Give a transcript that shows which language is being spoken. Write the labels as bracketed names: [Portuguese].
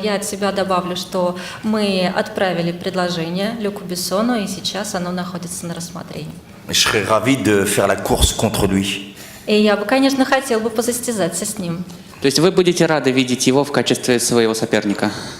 [Russian] Я от себя добавлю, что мы отправили предложение Люку Бессону, и сейчас оно находится на рассмотрении. [French] Je serais ravi de faire la course contre lui. [Russian] И я бы, конечно, хотел бы посостязаться с ним. То есть вы будете рады видеть его в качестве своего соперника?